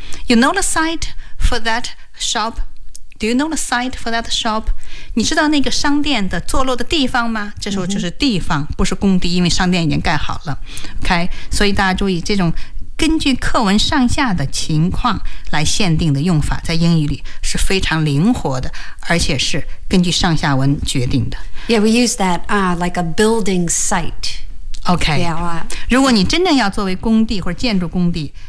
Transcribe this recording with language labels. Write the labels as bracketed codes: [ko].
[en] You know the site for that shopDo you know the site for that shop? [zh] 你知道那个商店的坐落的地方吗？这时候就是地方，不是工地，因为商店已经盖好了。 OK， 所以大家注意这种根据课文上下的情况来限定的用法，在英语里是非常灵活的，而且是根据上下文决定的。 [en] Yeah, we use that like a building site. OK. Yeah. [zh] 如果你真正要作为工地或者建筑工地。